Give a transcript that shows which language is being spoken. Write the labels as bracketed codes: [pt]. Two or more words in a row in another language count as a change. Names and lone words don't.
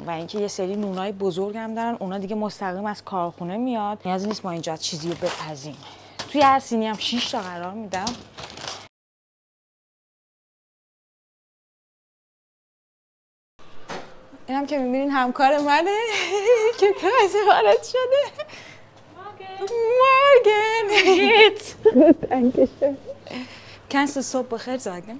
[fa] و اینکه یه سری نونای بزرگ هم دارن، اونا دیگه مستقیم از کارخونه میاد، نیازی نیست ما اینجا چیزی رو بپزیم. توی هر سینی هم 6 تا قرار میدم. اینم که میبینین همکار منه که تازه وارد شده. [de] Morgen. Dankeschön. Kannst du [fa] صبح بخیر [de] sagen?